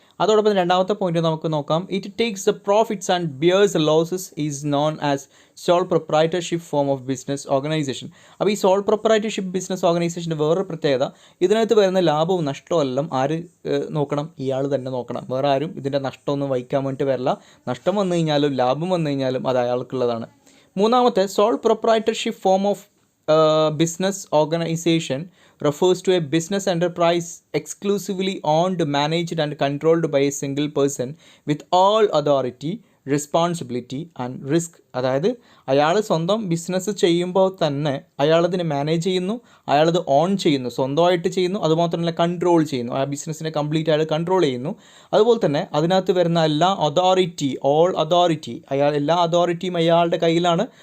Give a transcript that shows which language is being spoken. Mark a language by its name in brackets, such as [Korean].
[Malayalam] അതോടൊപ്പം രണ്ടാമത്തെ പോയിന്റ് നമുക്ക് നോക്കാം. [English] It takes the profits and bears losses is known as sole proprietorship form of business organization. [Malayalam] അപ്പോൾ ഈ സോൾ പ്രൊപ്രൈറ്റർഷിപ്പ് ബിസിനസ് ഓർഗനൈസേഷൻ്റെ വേറൊരു പ്രത്യേകത, ഇതിനകത്ത് വരുന്ന ലാഭവും നഷ്ടവും എല്ലാം ആര് നോക്കണം? ഇയാൾ തന്നെ നോക്കണം. വേറെ ആരും ഇതിൻ്റെ നഷ്ടമൊന്നും വഹിക്കാൻ വേണ്ടി വരില്ല. നഷ്ടം വന്നു കഴിഞ്ഞാലും ലാഭം വന്നു കഴിഞ്ഞാലും അത് അയാൾക്കുള്ളതാണ്. [English] മൂന്നാമത്തെ sole proprietorship form of business organization refers to a business enterprise exclusively owned, managed and controlled by a single person with all authority, responsibility and risk. [Malayalam] അതായത് അയാൾ സ്വന്തം ബിസിനസ് ചെയ്യുമ്പോൾ തന്നെ അയാളതിനെ മാനേജ് ചെയ്യുന്നു, അയാളത് ഓൺ ചെയ്യുന്നു, സ്വന്തമായിട്ട് ചെയ്യുന്നു, അതുമാത്രമല്ല കൺട്രോൾ ചെയ്യുന്നു. ആ ബിസിനസ്സിനെ കംപ്ലീറ്റ് അയാൾ കൺട്രോൾ ചെയ്യുന്നു. അതുപോലെ തന്നെ അതിനകത്ത് വരുന്ന എല്ലാ അതോറിറ്റി എല്ലാ അതോറിറ്റിയും അയാളുടെ കയ്യിലാണ്.